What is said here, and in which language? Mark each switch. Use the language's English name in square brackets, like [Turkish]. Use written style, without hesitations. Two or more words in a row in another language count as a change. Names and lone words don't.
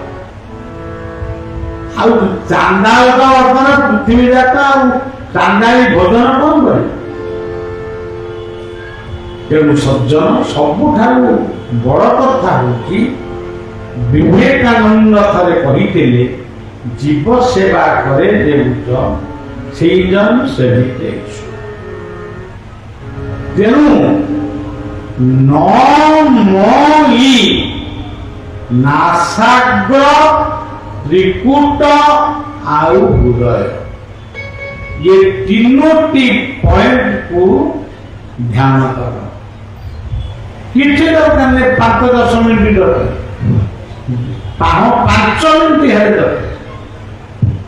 [Odia] ଆଉ ଚାଣ୍ଡାଳ ତ ବର୍ତ୍ତମାନ ପୃଥିବୀ ଯାକ, ଆଉ ଚାଣ୍ଡାଳି ଭୋଜନ କଣ କରେ? ତେଣୁ ସଜ୍ଜନ, ସବୁଠାରୁ ବଡ଼ କଥା ହଉଛି ବିବେକାନନ୍ଦ ଥରେ କହିଥିଲେ, ଜୀବ ସେବା କରେ ଯେଉଁ [Bangla] সেই জন সেবিতে। [Odia] ତେଣୁ ନମୟୀ ନାସାଗ୍ର ତ୍ରିକୁଟ ଆଉ ହୃଦୟ, ये ତିନୋଟି ପଏଣ୍ଟକୁ ଧ୍ୟାନ କର। କିଛି ଦରକାର ନାହିଁ, 5-10 ମିନିଟ ଦରକାର, 5 ମିନିଟ ହେଲେ ଦରକାର।